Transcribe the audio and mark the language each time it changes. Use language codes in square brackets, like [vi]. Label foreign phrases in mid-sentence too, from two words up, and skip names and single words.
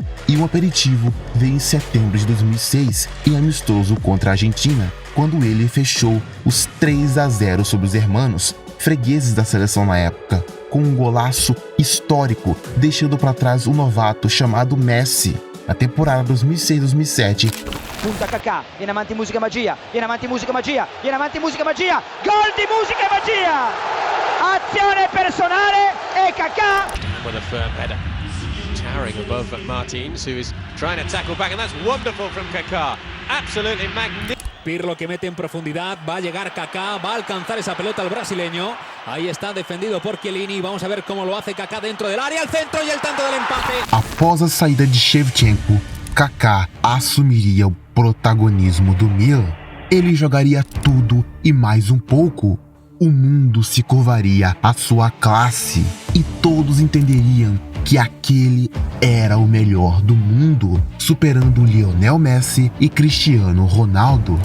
[pt] E um aperitivo veio em setembro de 2006, em amistoso contra a Argentina, quando ele fechou os 3-0 sobre os hermanos, fregueses da seleção na época, com um golaço histórico, deixando para trás um novato chamado Messi. Na temporada 2006-2007, [it] punta Kaká, viene avanti Musica Magia, viene avanti Musica Magia, viene avanti Musica Magia, gol di Musica Magia! Azione personale e Kaká! [en] With a firm header, towering above Martins, who is trying to tackle back, and that's wonderful from Kaká. Absolutely magnificent. [es] Pirlo que mete en profundidad, va a llegar Kaká, va a alcanzar esa pelota el brasileño. Ahí está defendido por Chiellini, vamos a ver cómo lo hace Kaká dentro del área, al centro y el tanto del empate. [pt] Após a saída de Shevchenko, Kaká assumiria o protagonismo do Milan. Ele jogaria tudo e mais um pouco. O mundo se curvaria à sua classe e todos entenderiam que aquele era o melhor do mundo, superando Lionel Messi e Cristiano Ronaldo.